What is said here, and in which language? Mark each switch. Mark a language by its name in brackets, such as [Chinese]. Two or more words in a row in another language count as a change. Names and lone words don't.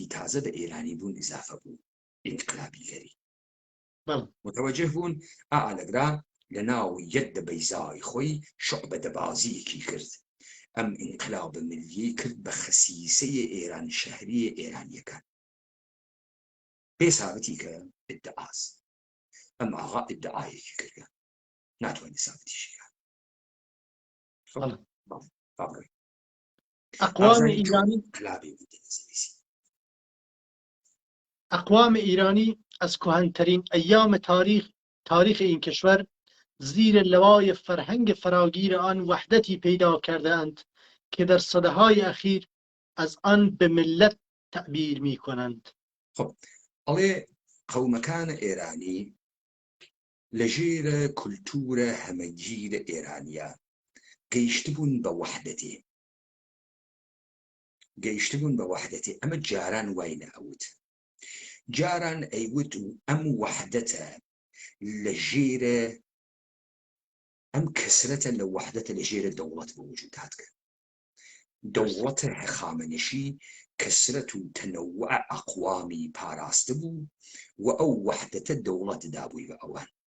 [Central Kurdish] تازە بە ئێرانی بوون ئیزافە بوو ئینقلابی گەری متوجه بوون ئالەگرا لە ناو یەدە بەیزای خۆی شعبە دەبازیەکی کرد ئەم ئینقلاب ملیەی کرد بە خەسیسەیە ئێران شەهریە ئێرانیەکان بێ سابەتی کە ئیدعاس ئەم ئاغا ئیدعایەکی کردە ناتوانێت سابەتیشی کات [Persian] اقوام ایرانی از کهن‌ترین ایام تاریخ این کشور زیر لوای فرهنگ فراگیر آن وحدتی پیدا کرده اند که در سده‌های اخیر از آن به ملت تعبیر می کنند. [Central Kurdish] خب ئەڵێ قەومەکان ئێرانی لەژێرە کولتورە هەمەگیرە ئێرانیە گەیشتبوون بە وەحدەتێ ئەمە جاران وای نەئەوت جاران ئەیوت و ئەم وەحدەتە لەژێرە ئەم کەسرەتە لە وەحدەتە لەژێرە دەوڵەت بە وجود هاتکە دەوڵەتە هەخامنەشی کەسرەت و تەنەوع ئەقوامی پاراستە بوو و ئەو وەحدەتە دەوڵەت دابووی بە ئەوان